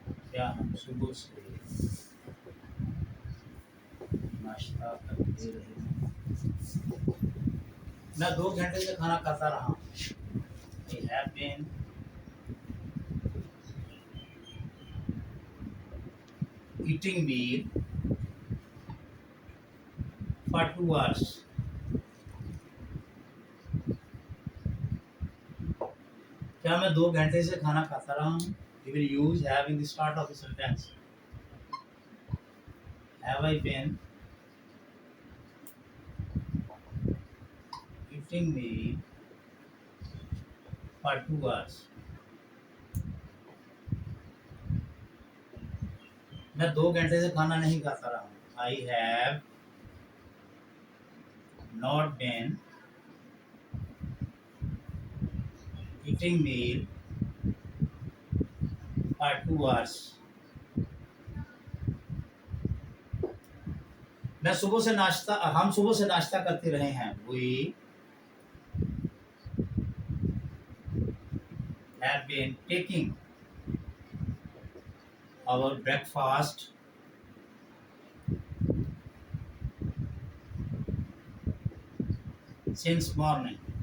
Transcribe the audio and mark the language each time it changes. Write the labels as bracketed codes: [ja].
[hi] क्या हम सुबह से नाश्ता करते रहे? मैं 2 घंटे से खाना खाता रहा हूँ। [en] I have been eating meal for 2 hours. [hi] क्या मैं 2 घंटे से खाना खाता रहा हूँ? [en] You will use have in the start of the sentence. Have I been eating meal for 2 hours? [hi] मैं 2 घंटे से खाना नहीं खाता रहा हूँ। [en] I have not been eating meal for 2 hours. [hi] हम सुबह से नाश्ता करते रहे हैं। [en] We have been taking our breakfast since morning.